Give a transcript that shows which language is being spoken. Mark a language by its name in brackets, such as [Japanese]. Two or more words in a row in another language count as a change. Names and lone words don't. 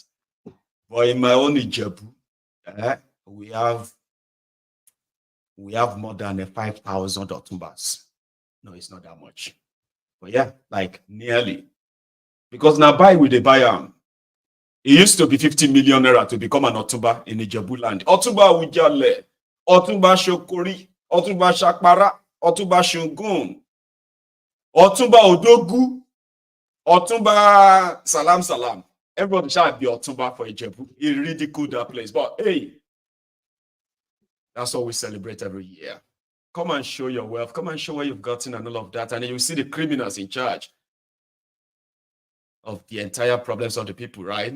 [English] But in my own Ijebu, we have more than 5,000 Otumbas. No, it's not that much. But yeah, like nearly. Because now buy with the buyer. It used to be 50 million naira to become an Otumba in Ijebu land. Otumba Awujale, Otumba Shokori, Otumba Shakpara, Otumba Shungun, Otumba Odogu, Otumba Salam. Everybody shall be Otumba for Ijebu. He ridiculed that place. But hey, that's what we celebrate every year. Come and show your wealth. Come and show where you've gotten and all of that. And then you see the criminals in charge of the entire problems of the people, right?